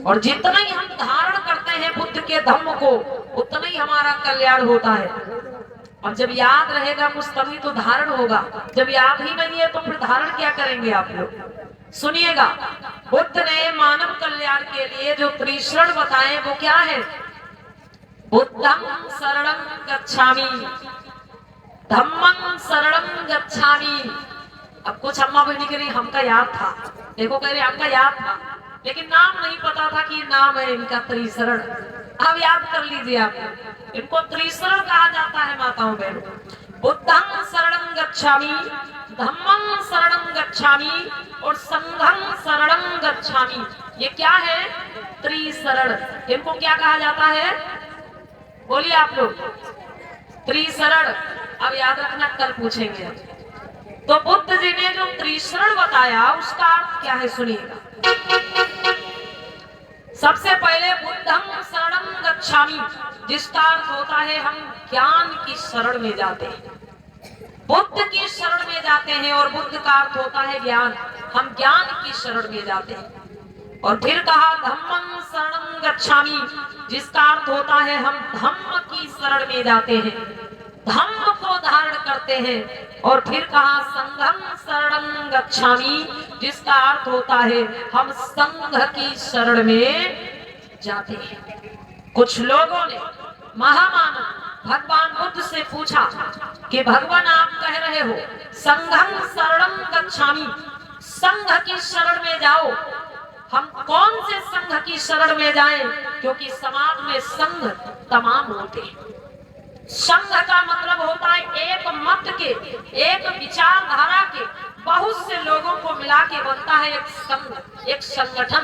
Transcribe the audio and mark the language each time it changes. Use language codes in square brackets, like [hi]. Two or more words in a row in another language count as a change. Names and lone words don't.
[hi] और जितना ही हम धारण करते हैं बुद्ध के धम्म को उतना ही हमारा कल्याण होता है। और जब याद रहेगा कुछ तभी तो धारण होगा। जब याद ही नहीं है तो फिर धारण क्या करेंगे आप लोग? सुनिएगा, बुद्ध ने मानव कल्याण के लिए जो त्रिशरण बताए वो क्या है? [pi] बुद्धं शरणं गच्छामि, धम्मं शरणं गच्छामि। [hi] अब कुछ अम्मा बहनी कह रही हमका याद था, देखो कह रहे हमका याद था, लेकिन नाम नहीं पता था कि नाम है इनका त्रिशरण। अब याद कर लीजिए आप, इनको त्रिशरण कहा जाता है माताओं बहनों। [pi] बुद्धं शरणं गच्छामि, धम्मं शरणं गच्छामि और संघं शरणं गच्छामि। [hi] ये क्या है? त्रिशरण। इनको क्या कहा जाता है? बोलिए आप लोग। त्रिशरण। अब याद रखना, कल पूछेंगे। तो बुद्ध जी ने जो त्रिशरण बताया उसका अर्थ क्या है सुनिएगा। सबसे पहले [pi] बुद्धं शरणं गच्छामि, [hi] जिसका अर्थ होता है हम ज्ञान की शरण में जाते हैं, बुद्ध की शरण में जाते हैं। और बुद्ध का अर्थ होता है ज्ञान, हम ज्ञान की शरण में जाते हैं। और फिर कहा [pi] धम्मं शरणं गच्छामि, [hi] जिसका अर्थ होता है हम धम्म की शरण में जाते हैं, धम्म को धारण करते हैं। और फिर कहा [pi] संघं शरणं गच्छामि, [hi] जिसका अर्थ होता है हम संघ की शरण में जाते हैं। कुछ लोगों ने महामानव भगवान बुद्ध से पूछा कि भगवान आप कह रहे हो [pi] संघं शरणं गच्छामि, [hi] संघ की शरण में जाओ, हम कौन से संघ की शरण में जाएं? क्योंकि समाज में संघ तमाम होते हैं। संघ का मतलब होता है एक मत के, एक विचारधारा के बहुत से लोगों को मिला के बनता है एक संघ, एक संगठन।